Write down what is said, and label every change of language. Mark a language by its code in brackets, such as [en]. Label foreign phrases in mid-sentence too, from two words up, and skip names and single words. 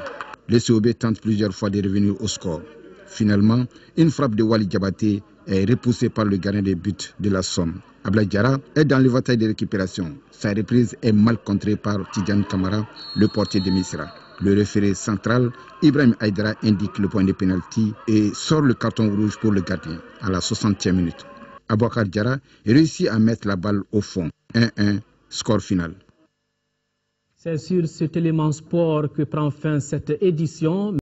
[fr] Le COB tente plusieurs fois de revenir au score. Finalement, une frappe de Wali Diabaté est repoussée par le gardien de but de la Somme. Abla Diarra est dans le bataille de récupération. Sa reprise est mal contrée par Tidjane Kamara, le portier de Misra. Le référé central, Ibrahim Aïdara, indique le point de pénalty et sort le carton rouge pour le gardien à la 60e minute. Abouakar Diarra réussit à mettre la balle au fond. 1-1, score final. C'est sur cet élément sport que prend fin cette édition.